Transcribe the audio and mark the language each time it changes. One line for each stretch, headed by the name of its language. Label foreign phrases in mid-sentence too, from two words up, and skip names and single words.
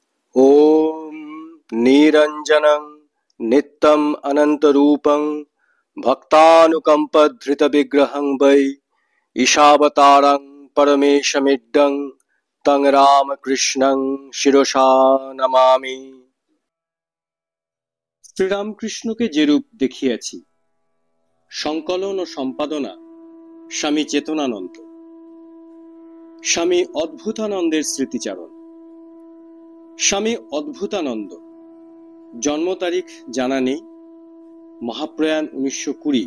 Sanskrit: ॐ निरञ्जनं नित्यम् अनन्तरूपं भक्तानुकम्पधृतविग्रहं वै ईशावतारं परमेशमिड्डं तं रामकृष्णं শিরসা নমামি।
Bangla: শ্রীরামকৃষ্ণকে যেরূপ দেখিয়াছি, সংকলন ও সম্পাদনা স্বামী চেতনানন্দ। স্বামী অদ্ভুতানন্দের স্মৃতিচারণ। স্বামী অদ্ভুতানন্দ জন্ম তারিখ জানা নেই, মহাপ্রয়াণ 1920।